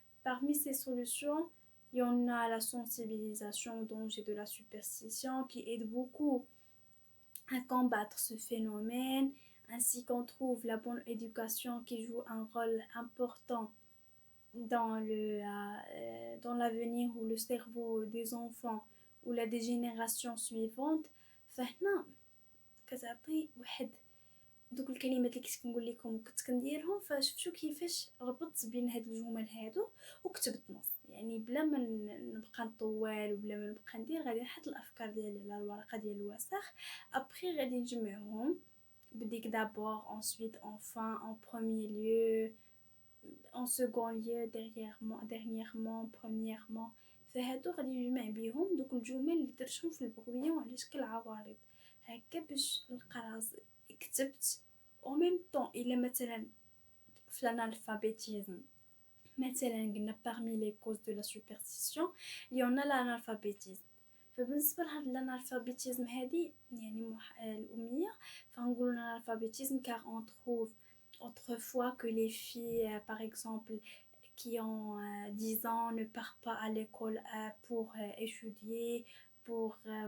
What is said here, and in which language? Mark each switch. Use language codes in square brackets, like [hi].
[fr] Parmi ces solutions, il y en a la sensibilisation au danger de la superstition qui aide beaucoup à combattre ce phénomène, ainsi qu'on trouve la bonne éducation qui joue un rôle important dans l'avenir ou le cerveau des enfants ou la génération suivante. [ar] فهنا كتعطي واحد دوك الكلمات اللي كنت كنقول لكم كنت كنديرهم، فشفتوا كيفاش ربطت بين هاد الجمل هادو وكتبت نص، يعني بلا ما نبقى نطول وبلا ما نبقى ندير، غادي نحط الافكار ديالي على الورقه ديال الوسخ. ابري غادي نجمعهم بديك [fr] d'abord, ensuite, enfin, en premier lieu, en second lieu, dernièrement, premièrement. [ar] فهادو غادي نجمع بيهم دوك الجمل اللي درتهم في البغويه على شكل عوارض هكا باش نلقى راسي كتبت. او ميم طون الا مثلا في الانالفابيتيزم [fr] مثلا قلنا parmi les causes de la superstition il y en a l'analphabétisme. [ar] فبالنسبه لهاد الانالفابيتيزم هادي يعني الاميه، فنقولوا [fr] l'analphabétisme car on trouve autrefois que les filles par exemple qui ont 10 ans ne partent pas à l'école pour étudier, pour